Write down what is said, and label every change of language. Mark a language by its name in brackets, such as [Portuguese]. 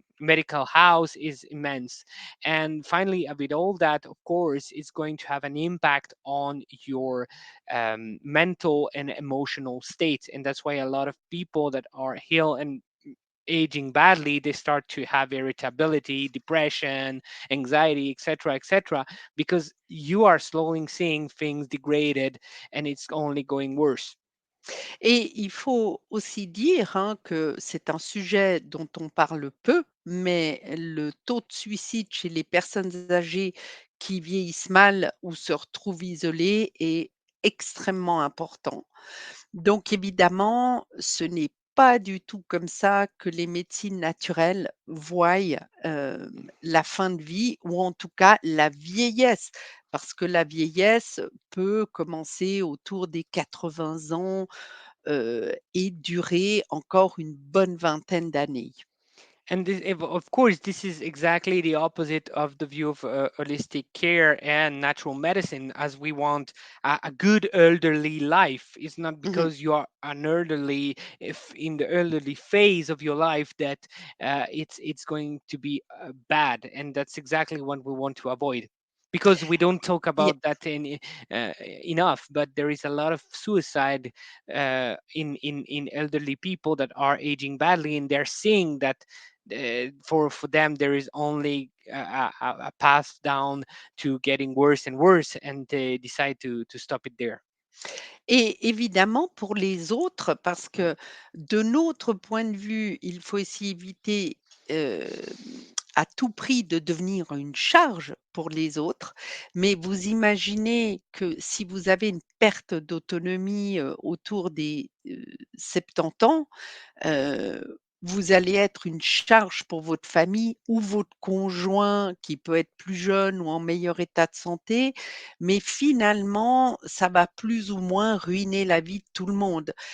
[English] medical house is immense. And finally, with all that, of course, it's going to have an impact on your mental and emotional state. And that's why a lot of people that are ill and aging badly, they start to have irritability, depression, anxiety, etc., etc., because you are slowly seeing things degraded, and it's only going worse. [French] Et il faut aussi dire, hein, que c'est un sujet dont on parle peu, mais le taux de suicide chez les personnes âgées qui vieillissent mal ou se retrouvent isolées est extrêmement important. Donc évidemment, ce n'est pas du tout comme ça que les médecines naturelles voient, la fin de vie, ou en tout cas la vieillesse. Parce que la vieillesse peut commencer autour des 80 ans, et durer encore une bonne vingtaine d'années. [English] And of course, this is exactly the opposite of the view of holistic care and natural medicine, as we want a good elderly life. It's not Mmh. because you are an elderly, if in the elderly phase of your life, that it's going to be bad, and that's exactly what we want to avoid. Because we don't talk [French] Et [English] about that enough, but there is a lot of suicide in elderly people that are aging badly, and they're seeing that for them there is only a path down to getting worse and worse, and they decide to stop it there. [French] Et évidemment pour les autres, parce que de notre point de vue, il faut aussi éviter, hem, à tout prix de devenir une charge pour les autres. Mais vous imaginez que si vous avez une perte d'autonomie, autour des, 70 ans, vous allez être une charge pour votre famille ou votre conjoint qui peut être plus jeune ou en meilleur état de santé, mais finalement, ça va plus ou moins ruiner la vie de tout le monde.